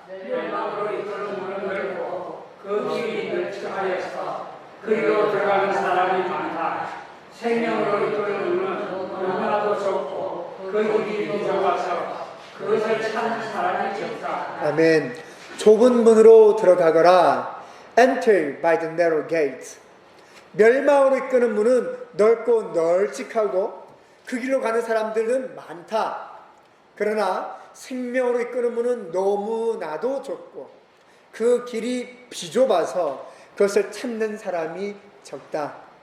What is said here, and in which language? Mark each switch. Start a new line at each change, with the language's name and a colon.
Korean: 멸망으로 이끄는 문은 넓고 그 길이 널찍하여서 그리로 들어가는 사람이 많다. 생명으로 이끄는 문은 너무나도 좁고 그 길이 좁아서 그것을 찾는 사람이 적다. 아멘. 좁은 문으로 들어가거라.
English: Enter by the narrow gate.
Korean: 멸망으로 이끄는 문은 넓고 널찍하고 그 길로 가는 사람들은 많다. 그러나 생명으로 이끄는 문은 너무나도 좁고 그 길이 비좁아서 그것을 찾는 사람이 적다.